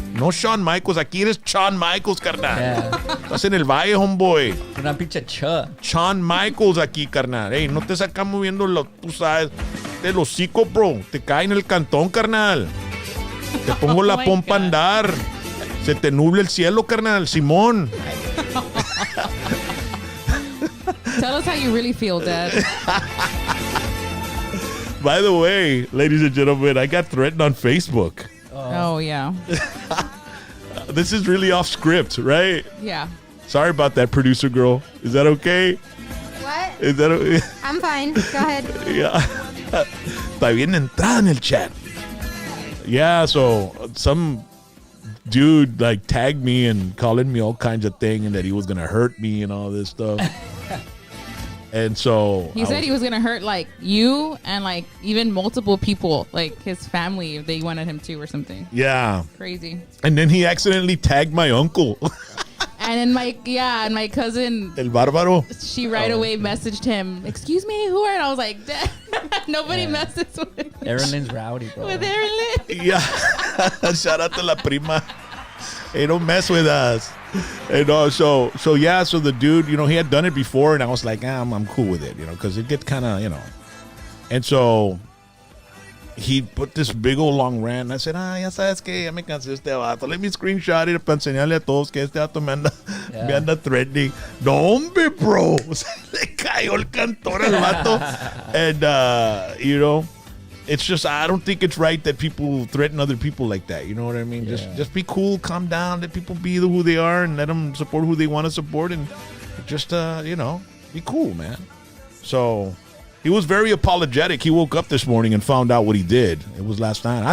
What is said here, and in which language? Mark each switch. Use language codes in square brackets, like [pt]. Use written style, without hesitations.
[es] No Shawn Michaels, aquí eres Shawn Michaels, carnal. Yeah. Estás en el valle, homeboy. Una pinche cha. Shawn Michaels aquí, carnal. Ey, no te sacas moviendo, tú sabes, el hocico, bro. Te cae en el cantón, carnal. Te pongo la pompa a andar. Se te nubla el cielo, carnal. Simón. [en] Tell us how you really feel, Dad. By the way, ladies and gentlemen, I got threatened on Facebook. Oh, yeah. This is really off script, right? Yeah. Sorry about that, producer girl. Is that okay? What? Is that okay? I'm fine. Go ahead. Yeah. [es] Está bien entrada en el chat. [en] Yeah, so some dude like tagged me and calling me all kinds of things, and that he was going to hurt me and all this stuff. And so he said he was gonna hurt like you and like even multiple people, like his family, if they wanted him to or something. Yeah, crazy. And then he accidentally tagged my uncle. And then my cousin El Bárbaro, she right away messaged him, excuse me, who are? And I was like, nobody messes with Aaron Lynn's rowdy, bro. With Aaron Lynn. Yeah. Shout out to la prima. Hey, don't mess with us. And so the dude, he had done it before, and I was like, I'm cool with it, because it gets kind of, And so he put this big old long rant, and I said, [es] ya sabes que ya me cansé este vato. [en] Let me screenshot it [es] para enseñarle a todos que este vato me anda threatening. No, hombre, bro. Se le cayó el cantor al vato. [en] And, it's just, I don't think it's right that people threaten other people like that. You know what I mean? Yeah. Just be cool, calm down, let people be who they are, and let them support who they want to support, and just, be cool, man. So he was very apologetic. He woke up this morning and found out what he did. It was last night.